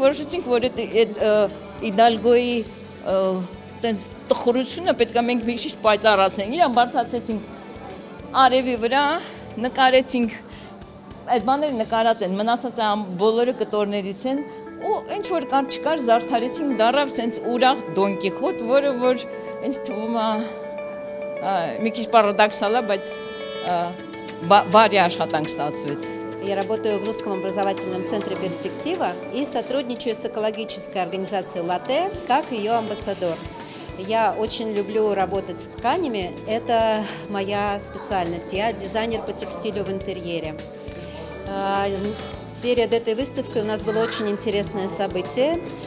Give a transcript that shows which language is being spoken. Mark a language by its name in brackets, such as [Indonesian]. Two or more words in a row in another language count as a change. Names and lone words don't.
[Armenian] որոշեցինք, որ այդ Իդալգոյի տենց տխրությունը պետք է մենք մի քիչ պայծառացնենք, իրան բարձրացեցինք արևի վրա, նկարեցինք, այդ բաները նկարած են, մնացած բոլորը կտորներից են ու ինչ որ կար չկար զարդարեցինք դառավ սենց ուրախ Դոն Կիխոտ, որը որ ինձ թվում է մի քիչ պարադոքսալ է, բայց բարի աշխատանք ստացվեց։ [Russian] Я работаю в Русском образовательном центре «Перспектива» и сотрудничаю с экологической организацией «Лате» как ее амбассадор. Я очень люблю работать с тканями, это моя специальность, я дизайнер по текстилю в интерьере. Перед этой выставкой у нас было очень интересное событие.